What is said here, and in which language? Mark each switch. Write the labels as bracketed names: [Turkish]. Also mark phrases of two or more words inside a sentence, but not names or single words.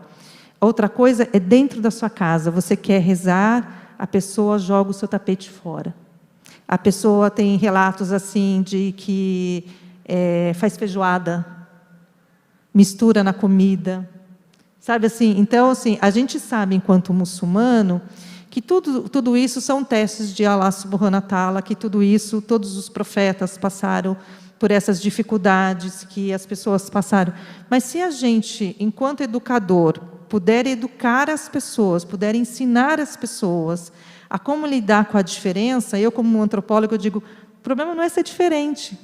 [Portuguese] Outra coisa é dentro da sua casa. Você quer rezar, a pessoa joga o seu tapete fora. A pessoa tem relatos assim de que faz feijoada, mistura na comida. Sabe assim? Então, assim, a gente sabe, enquanto muçulmano, que tudo isso são testes de Allah [Arabic] سبحانه وتعالى, [Portuguese] que tudo isso, todos os profetas passaram por essas dificuldades que as pessoas passaram. Mas se a gente, enquanto educador, puder educar as pessoas, puder ensinar as pessoas a como lidar com a diferença, eu, como antropólogo, eu digo, o problema não é ser diferente.